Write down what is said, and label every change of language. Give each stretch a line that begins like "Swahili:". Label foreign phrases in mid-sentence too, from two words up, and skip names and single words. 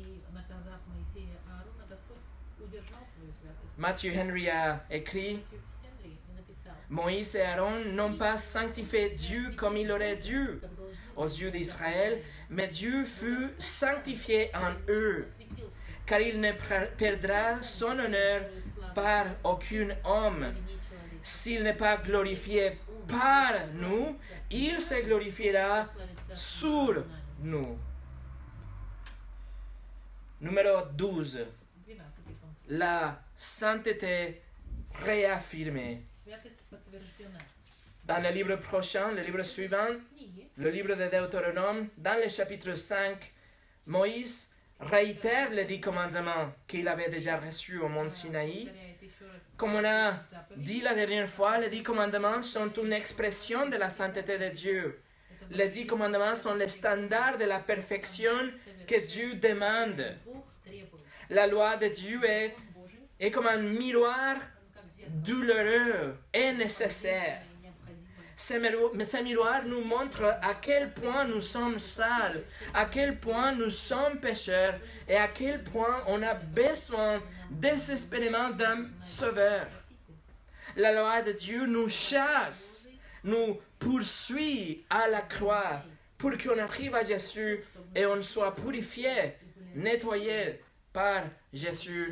French: Matthew Henry a écrit, « Moïse et Aaron n'ont pas sanctifié Dieu comme il aurait dû aux yeux d'Israël, mais Dieu fut sanctifié en eux, car il ne perdra son honneur par aucun homme, s'il n'est pas glorifié par nous, il se glorifiera sur nous. Numéro 12. 12 punct. La sainteté réaffirmée.
Russian: Святость подтверждена.
French: Dans le livre prochain, le livre suivant,
Russian: Книги
French: le livre de Deutéronome, dans le chapitre 5, Moïse réitère les 10 commandements qu'il avait déjà reçus au mont Sinaï.
Russian: повторяет еще раз
French: Comme on a
Russian: заповедь.
French: dit la dernière fois, les 10 commandements sont une expression de la sainteté de Dieu. Les 10 commandements sont les standards de la perfection que Dieu demande.
Russian: Бог требует.
French: La loi de Dieu
Russian: Божий,
French: est comme un miroir
Russian: как зеркало,
French: douloureux et nécessaire.
Russian: необходимое.
French: Ces miroirs nous montrent à quel point nous sommes sales, à quel point nous sommes pécheurs et à quel point on a besoin désespérément d'un sauveur. La loi de Dieu nous chasse, nous poursuit à la croix pour qu'on arrive à Jésus et on soit purifié, nettoyé par Jésus.